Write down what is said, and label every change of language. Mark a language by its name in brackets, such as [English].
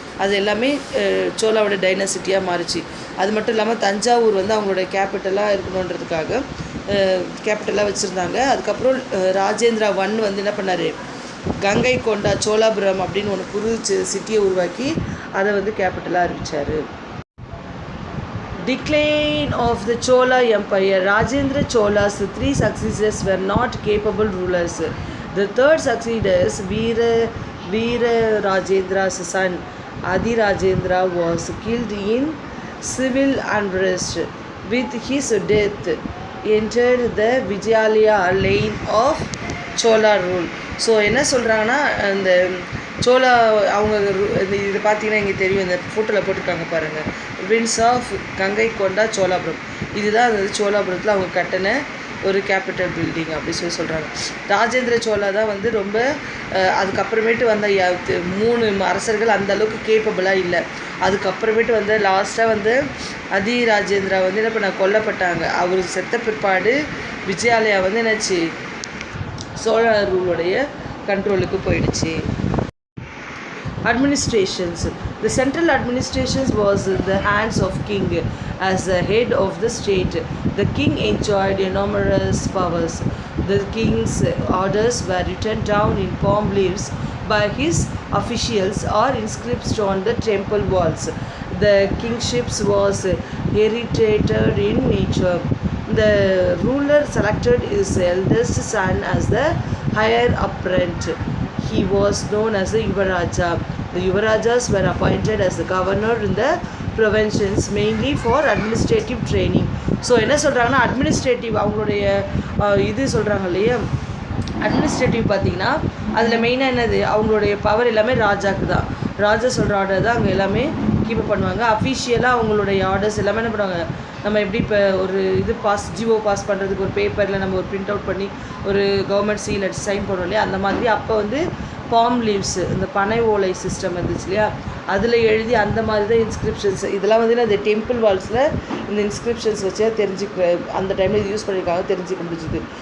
[Tamil] அது எல்லாமே சோலாவோட டைனசிட்டியாக மாறிச்சு. அது மட்டும் இல்லாமல் தஞ்சாவூர் அவங்களோட கேபிட்டலாக இருக்கணுன்றதுக்காக கேபிட்டலாக வச்சுருந்தாங்க. அதுக்கப்புறம் ராஜேந்திரா I என்ன பண்ணார், கங்கை கொண்டா சோலாபுரம் அப்படின்னு ஒன்று புது சிட்டியை உருவாக்கி அதை கேபிட்டலாக அறிவித்தார். [English] Decline of the Chola Empire. Rajendra Chola's 3 successors were not capable rulers. The third successor, Veera Rajendra's son, Adi Rajendra, was killed in civil unrest. With his death, entered the Vijayalaya line of Chola rule. [Tamil] So என்ன சொல்கிறாங்கன்னா, அந்த சோலா அவங்க இது பார்த்திங்கன்னா இங்கே தெரியும், இந்த ஃபோட்டோவில் போட்டிருக்காங்க பாருங்கள், வின்ஸ் ஆஃப் கங்கை கொண்டா சோலாபுரம். இதுதான் சோலாபுரத்தில் அவங்க கட்டின ஒரு கேபிட்டல் பில்டிங் அப்படி சொல்கிறாங்க. ராஜேந்திர சோழா தான் வந்து ரொம்ப அதுக்கப்புறமேட்டு வந்த 3 அரசர்கள் அந்த அளவுக்கு கேப்பபிளாக இல்லை. அதுக்கப்புறமேட்டு வந்து லாஸ்ட்டாக வந்து அதிராஜேந்திரா வந்து என்ன பண்ண கொல்லப்பட்டாங்க. அவர் செத்த பிற்பாடு விஜயாலயா வந்து என்னாச்சு சோழ ரூலுடைய கண்ட்ரோலுக்கு போயிடுச்சு. [English] Administrations. The central administration was in the hands of king as the head of the state. The king enjoyed enormous powers. The king's orders were written down in palm leaves by his officials or inscribed on the temple walls. The kingship was heredited in nature. The ruler selected his eldest son as the heir apparent. He was known as the Yuvaraja. The Yuvarajas were appointed as the governor in the provinces mainly for administrative training. [Tamil] So என்ன சொல்கிறாங்கன்னா administrative அவங்களுடைய இது சொல்கிறாங்க இல்லையா, administrative பார்த்திங்கன்னா அதில் மெயினாக என்னது அவங்களுடைய பவர் எல்லாமே ராஜாக்கு தான். ராஜா சொல்கிற ஆர்டர் தான் அங்கே எல்லாமே கீப் பண்ணுவாங்க. அஃபிஷியலாக அவங்களுடைய ஆர்டர்ஸ் எல்லாமே என்ன பண்ணுவாங்க, நம்ம எப்படி இப்போ ஒரு இது ஜிஓ பாஸ் பண்ணுறதுக்கு ஒரு பேப்பரில் நம்ம ஒரு பிரிண்ட் அவுட் பண்ணி ஒரு கவர்மெண்ட் சீல் அடிச்சு சைன் பண்ணுவோம் இல்லையா, அந்த மாதிரி அப்போ வந்து பாம் லீவ்ஸு இந்த பனை ஓலை சிஸ்டம் இருந்துச்சு இல்லையா, அதில் எழுதி அந்த மாதிரி தான் இன்ஸ்கிரிப்ஷன்ஸ் இதெல்லாம் வந்து அந்த டெம்பிள் வால்ஸில் இந்த இன்ஸ்கிரிப்ஷன்ஸ் வச்சா தெரிஞ்சுக்க அந்த டைமில் இது யூஸ் பண்ணியிருக்காங்க, தெரிஞ்சுக்க முடிஞ்சுது.